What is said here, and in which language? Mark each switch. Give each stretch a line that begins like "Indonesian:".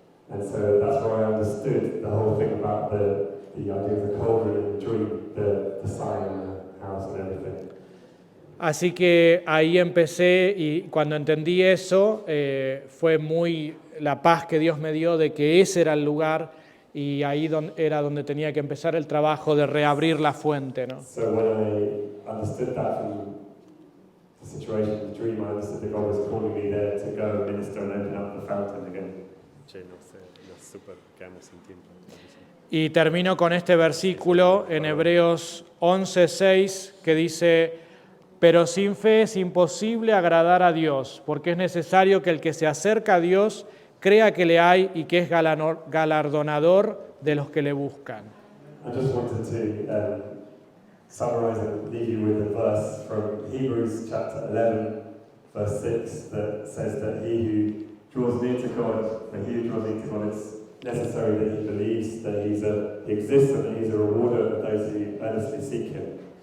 English: And so that's where I understood the whole thing about the idea of the cauldron and the dream, the sign and the house and everything.
Spanish: Así que ahí empecé, y cuando entendí eso, fue muy la paz que Dios me dio de que ese era el lugar, y ahí era donde tenía que empezar el trabajo de reabrir la fuente, ¿no?
English: So when I understood that from the situation, the dream, I understood that God was calling me there to go and minister and open up the fountain again.
Spanish: Sí, no sé, nos super quedamos sin tiempo. Y termino con este versículo en Hebreos 11:6 que dice: pero sin fe es imposible agradar a Dios, porque es necesario que el que se acerca a Dios crea que le hay y que es galardonador de los que le buscan.
English: I just wanted to summarize and leave you with a verse from Hebrews chapter 11, verse 6, that says that he who draws near to God, and he who draws near to God, it's necessary that he believes that he exists and that he's a rewarder of those who earnestly seek him.